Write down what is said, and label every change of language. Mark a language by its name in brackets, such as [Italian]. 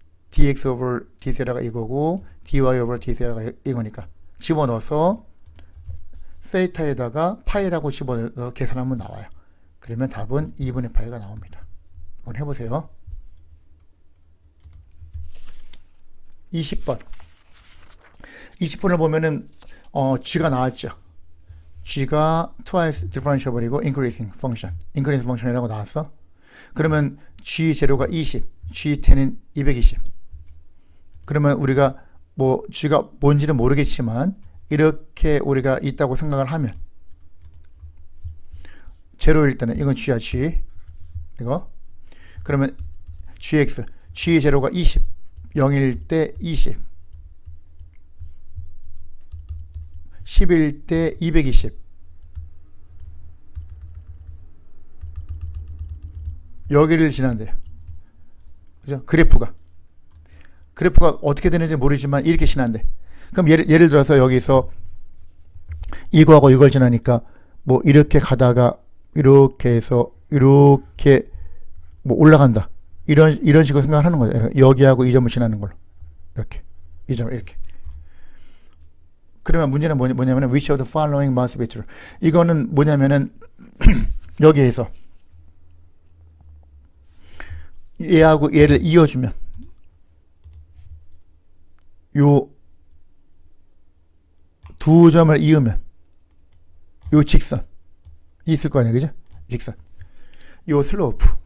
[Korean] dx over d 세이라가 이거고 dy over d 세이라가 이거니까 집어넣어서 세이타에다가 파이라고 집어넣어서 계산하면 나와요. 그러면 답은 2분의 파이가 나옵니다. 한번 해보세요. 20번 20번을 보면은 g가 나왔죠. g가 twice differentiable이고 increasing function이라고 나왔어. 그러면 g 제로가 20, g10은 220. 그러면 우리가 뭐 g가 뭔지는 모르겠지만 이렇게 우리가 있다고 생각을 하면 제로일 때는 이건 g야, g 이거. 그러면 gx g 제로가 20, 0일 때 20, 10일 때 220. 여기를 지난대요. 그죠? 그래프가 어떻게 되는지 모르지만 이렇게 지난대. 그럼 예를 들어서 여기서 이거하고 이걸 지나니까 뭐 이렇게 가다가 이렇게 해서 이렇게 뭐 올라간다. 이런 식으로 생각하는 거죠. 여기하고 이 점을 지나는 걸로. 이렇게. 이 점 이렇게. 그러면 문제는 뭐냐면은 [English] which of the following must be true. [Korean] 이거는 뭐냐면은 여기에서 얘하고 얘를 이어주면 요 두 점을 이으면 요 직선 있을 거 아니에요, 그죠? 직선. 요 슬로프.